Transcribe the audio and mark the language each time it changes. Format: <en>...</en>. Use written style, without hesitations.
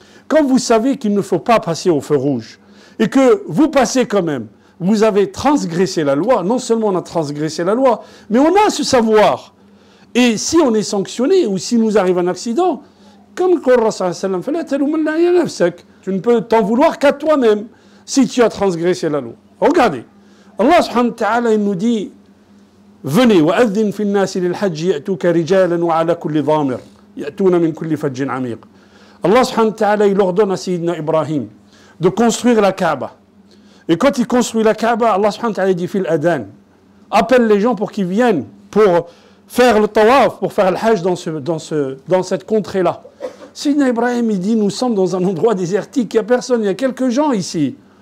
<fr>Quand vous savez qu'il ne faut pas passer au feu rouge, et que vous passez quand même, vous avez transgressé la loi, non seulement on a transgressé la loi, mais on a ce savoir. Et si on est sanctionné, ou si nous arrive un accident, comme le Coran sallallahu alayhi wa sallam, tu ne peux t'en vouloir qu'à toi-même, si tu as transgressé la loi. Regardez, Allah subhanahu wa ta'ala il nous dit, venez,</fr> <ar>وَأَذِّنْ فِي النَّاسِ لِلْحَجِّ يَأْتُوكَ رِجَالًا وَعَلَى كُلِّ ضَامِرٍ يَأْتُونَ مِنْ كُلِّ فَجٍّ عَمِيقٍ.</ar> <fr>Allah subhanahu wa ta'ala il ordonne à Sayyidina Ibrahim de construire la Kaaba. Et quand il construit la Kaaba, Allah subhanahu wa ta'ala dit fil adhan, appelle les gens pour qu'ils viennent pour faire le tawaf, pour faire le hajj dans cette contrée-là. Sayyidina Ibrahim il dit, nous sommes dans un endroit désertique, il n'y a personne, il y a quelques gens ici.</fr>